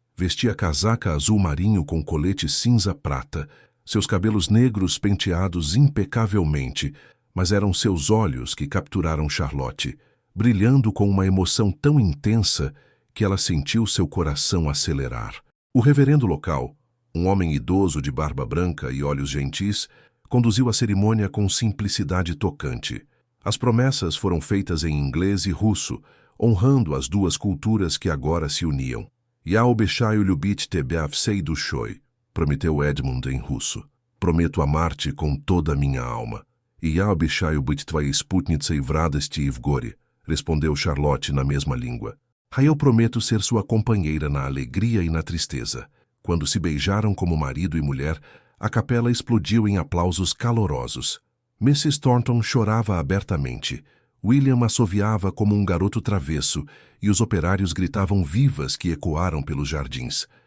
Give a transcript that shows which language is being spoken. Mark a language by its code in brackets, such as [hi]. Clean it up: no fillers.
[pt] Vestia casaca azul marinho com colete cinza-prata, seus cabelos negros penteados impecavelmente, mas eram seus olhos que capturaram Charlotte, brilhando com uma emoção tão intensa que ela sentiu seu coração acelerar. O reverendo local, um homem idoso de barba branca e olhos gentis, conduziu a cerimônia com simplicidade tocante. As promessas foram feitas em inglês e russo, honrando as 2 culturas que agora se uniam. [ru] "Я обещаю любить тебя всей душой", [pt] prometeu Edmund em russo. "Prometo amar-te com toda a minha alma." [ru] "И я обещаю быть твоей спутницей в радости и в горе", [pt] respondeu Charlotte na mesma língua. "Eu prometo ser sua companheira na alegria e na tristeza." Quando se beijaram como marido e mulher, a capela explodiu em aplausos calorosos. Mrs. Thornton chorava abertamente. William assoviava como um garoto travesso, e os operários gritavam vivas que ecoaram pelos jardins.